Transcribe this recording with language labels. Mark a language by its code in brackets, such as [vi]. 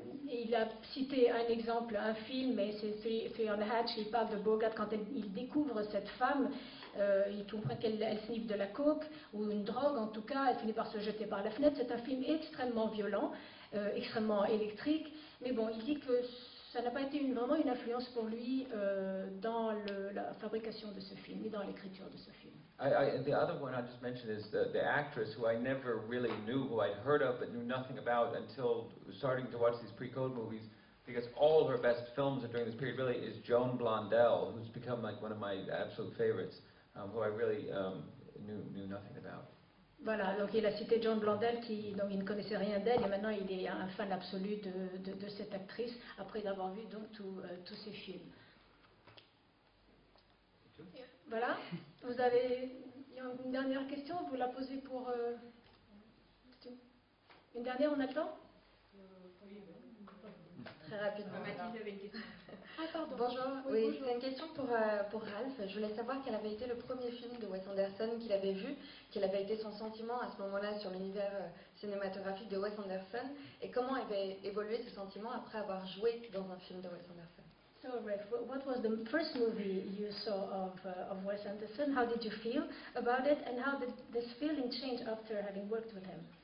[fr] Et il a cité un exemple, un film, mais c'est Three on the Hatch, il parle de Bogart quand il découvre cette femme, il comprend qu'elle sniffe de la coke, ou une drogue en tout cas, elle finit par se jeter par la fenêtre. C'est un film extrêmement violent, extrêmement électrique, mais bon, il dit que ça n'a pas été vraiment une influence pour lui dans la fabrication de ce film et dans l'écriture de ce film. [en] The other one I just mentioned is the actress who I never really knew, who I'd heard of but knew nothing about until starting to watch these pre-code movies, because all her best films during this period really is Joan Blondell, who's become like one of my absolute favorites, who I really knew nothing about. [fr] Voilà, donc il a cité Joan Blondell, dont il ne connaissait rien d'elle, et maintenant il est un fan absolu de cette actrice, après avoir vu donc tous ses films. Voilà. vous avez une dernière question, vous la posez pour... Une dernière, on attend? Très rapidement. Mathilde avait une question. Ah, pardon. Bonjour, Oui, oui, bonjour. c'est une question pour Ralph. Je voulais savoir quel avait été le premier film de Wes Anderson qu'il avait vu, quel avait été son sentiment à ce moment-là sur l'univers cinématographique de Wes Anderson, et comment avait évolué ce sentiment après avoir joué dans un film de Wes Anderson. [en] So, Ralph, what was the first movie you saw of Wes Anderson? How did you feel about it, and how did this feeling change after having worked with him?